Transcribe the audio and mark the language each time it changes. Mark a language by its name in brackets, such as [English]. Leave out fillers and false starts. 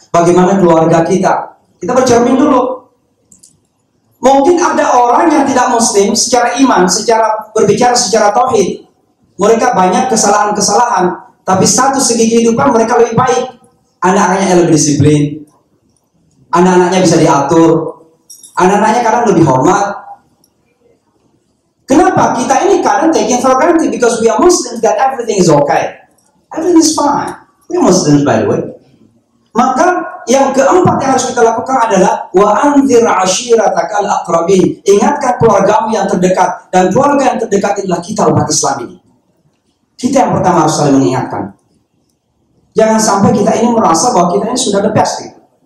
[Indonesian] Bagaimana keluarga kita? Kita bercermin dulu. Mungkin ada orang yang tidak Muslim secara iman, secara berbicara secara tauhid. Mereka banyak kesalahan-kesalahan, tapi satu segi kehidupan mereka lebih baik. Anak-anaknya lebih disiplin, anak-anaknya bisa diatur, anak-anaknya kadang lebih hormat. Kenapa? Kita ini kadang [English] taking for granted because we are Muslims that everything is okay. Everything is fine. We are Muslims by the way. [Indonesian] Maka yang keempat yang harus kita lakukan adalah [Arabic] wa anzir ashiratakal aqrabin. [Indonesian] Ingatkan keluargamu yang terdekat, dan keluarga yang terdekat adalah kita umat Islam ini. Kita yang pertama harus saling mengingatkan. Jangan sampai kita ini merasa bahwa kita ini sudah the best gitu.